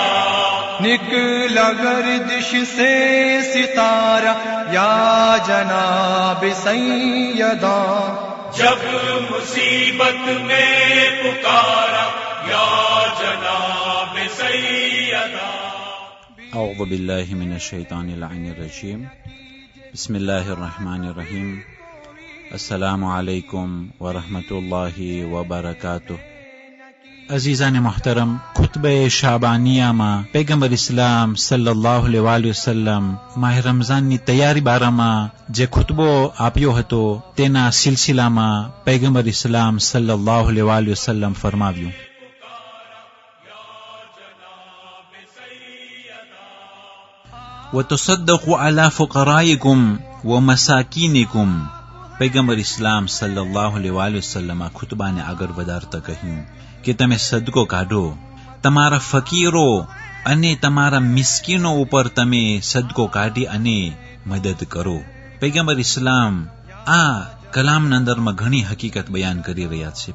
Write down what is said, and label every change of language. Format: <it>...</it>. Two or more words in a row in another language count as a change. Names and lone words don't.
<ur>نکلا گردش سے ستارہ یا جناب سیدہ, جب مصیبت میں پکارا یا جناب سیدہ.</ur> <ar>أعوذ بالله من الشيطان اللعين الرجيم بسم الله الرحمن الرحيم السلام عليكم ورحمة الله وبركاته</ar> <ur>عزیزان محترم، خطبه شعبانیه</ur> <gu>માં પૈગંબર ઇસ્લામ</gu> <ar>صلى الله عليه وسلم</ar> <gu>માહ રમઝાનની તૈયારી બારામાં જે ખુતબો આપ્યો હતો તેના સિલસિલામાં પૈગંબર ઇસ્લામ</gu> <ar>صلى الله عليه وسلم</ar> <gu>ફરમાવ્યું,</gu> <ar>وتصدقوا على فقرائكم ومساكینکم.</ar> <gu>પૈગંબર ઇસ્લામ</gu> <ar>صلى الله عليه وسلم</ar> <gu>આ ખુતબાને આગળ વધારતા કહ્યું કે તમે સદકો કાઢો, તમારા ફકીરો અને તમારા મિસ્કીનો ઉપર તમે સદકો કાઢી અને મદદ કરો. પૈગંબર ઇસ્લામ આ કલામના અંદરમાં ઘણી હકીકત બયાન કરી રહ્યા છે.</gu>